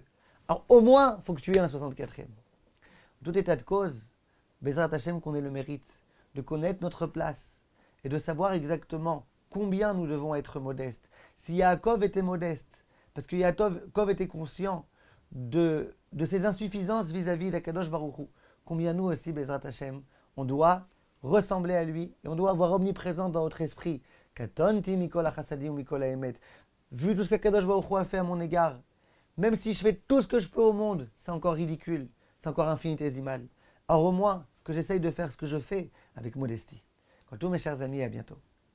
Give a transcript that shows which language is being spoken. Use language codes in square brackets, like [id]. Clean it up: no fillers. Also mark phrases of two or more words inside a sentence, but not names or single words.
[fr] Alors au moins, il faut que tu aies 1/64e. En tout état de cause, [he] בעזרת השם, [fr] qu'on ait le mérite de connaître notre place et de savoir exactement combien nous devons être modestes. Si Yaakov était modeste, parce que Yaakov était conscient de ses insuffisances vis-à-vis d' [he] הקדוש ברוך הוא, [fr] combien nous aussi, [he] בעזרת השם, [fr] on doit ressembler à lui et on doit avoir omniprésent dans notre esprit [he] קטנתי מכל החסדים מכל האמת. [fr] Vu tout ce qu' [he] הקדוש ברוך הוא [fr] a fait à mon égard, même si je fais tout ce que je peux au monde, c'est encore ridicule, c'est encore infinitésimal. Alors au moins que j'essaye de faire ce que je fais avec modestie. Quant à tous mes chers amis, à bientôt.